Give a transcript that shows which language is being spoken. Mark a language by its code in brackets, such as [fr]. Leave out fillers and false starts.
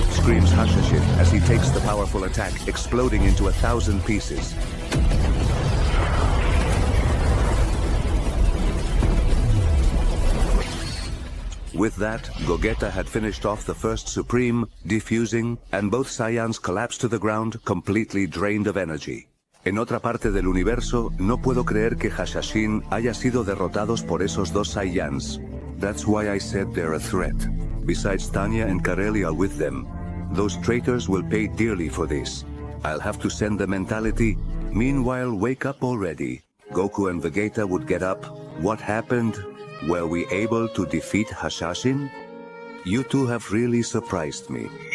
[en] screams Hashashin as he takes the powerful attack, exploding into 1,000 pieces. With that, Gogeta had finished off the first Supreme, defusing, and both Saiyans collapsed to the ground, completely drained of energy. [es] En otra parte del universo, no puedo creer que Hashashin haya sido derrotados por esos dos Saiyans. [en] That's why I said they're a threat. Besides, Tanya and Kareli are with them. Those traitors will pay dearly for this. I'll have to send the mentality. Meanwhile, wake up already. Goku and Vegeta would get up. What happened? Were we able to defeat Hashashin? You two have really surprised me.